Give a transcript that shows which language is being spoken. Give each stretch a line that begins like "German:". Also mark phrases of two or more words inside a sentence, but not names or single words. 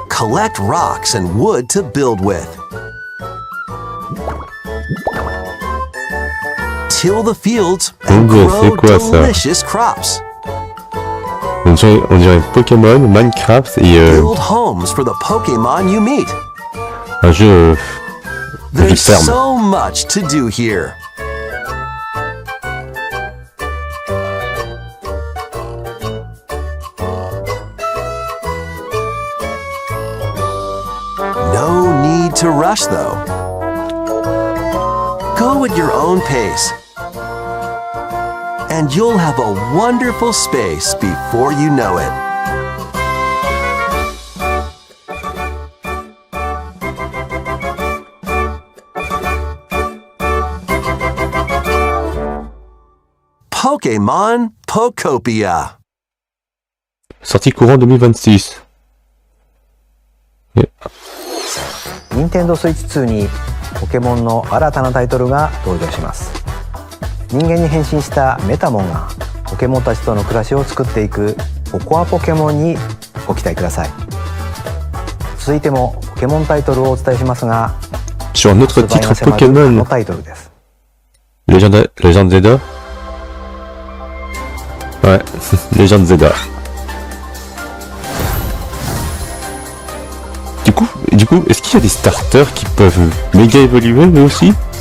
English: collect rocks and wood to build with. Till the fields and grow delicious crops.
French: On dirait Pokémon, Minecraft et
English: Build homes for the Pokémon you meet.
French: un jeu de
English: There's
French: ferme.
English: so much to do here. No need to rush though. Go at your own pace. And you'll have a wonderful space before you know it.
French: Pokémon Pokopia. Sortie courant 2026.
Japanese: Nintendo Switch 2にポケモンの新たなタイトルが登場します。人間に変身したメタモンがポケモンたちとの暮らしを作っていくココアポケモンにご期待ください。続いてもポケモンタイトルをお伝えしますが、
French: Sur un autre
Japanese: 発売
French: titre
Japanese: が迫る
French: Pokémon,
Japanese: のタイトルです。
French: Légende Zelda. Ouais, Légende Zelda. Du coup, est-ce qu'il y a des starters qui peuvent méga évoluer eux aussi?